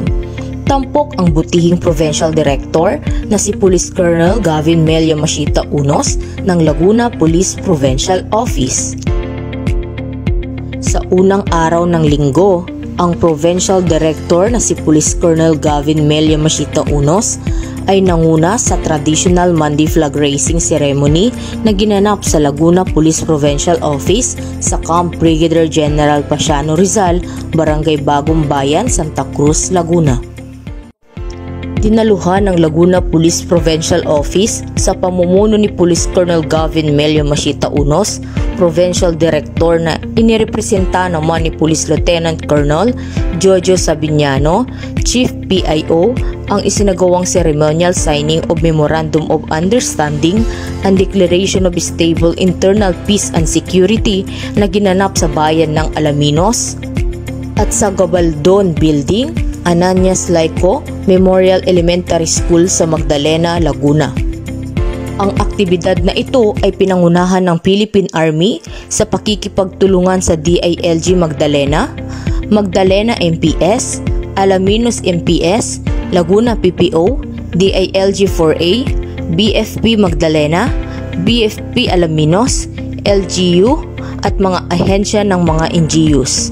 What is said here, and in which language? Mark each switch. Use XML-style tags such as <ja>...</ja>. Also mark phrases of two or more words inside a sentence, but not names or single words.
<tl>Tampok ang butihing Provincial Director na si Police Colonel Gavin Melia Machita Unos ng Laguna Police Provincial Office. Sa unang araw ng linggo, ang Provincial Director na si Police Colonel Gavin Melia Machita Unos ay nanguna sa</tl> <en>traditional Monday Flag Raising Ceremony</en> <tl>na ginanap sa Laguna Police Provincial Office sa Camp Brigadier General Pasiano Rizal, Barangay Bagong Bayan, Santa Cruz, Laguna. Dinaluhan ng Laguna Police Provincial Office sa pamumuno ni Police Colonel Gavin Melia Machita Unos, Provincial Director na inirepresenta naman ni Police Lieutenant Colonel Jojo Sabiniano, Chief PIO, ang isinagawang</tl> <en>ceremonial signing of Memorandum of Understanding and Declaration of Stable Internal Peace and Security</en> <tl>na ginanap sa bayan ng Alaminos at sa Gabaldon Building, Ananias Laico Memorial Elementary School sa Magdalena, Laguna. Ang aktibidad na ito ay pinangunahan ng Philippine Army sa pakikipagtulungan sa DILG Magdalena, Magdalena MPS, Alaminos MPS, Laguna PPO, DILG 4A, BFP Magdalena, BFP Alaminos, LGU at mga ahensya ng mga NGUs.</tl>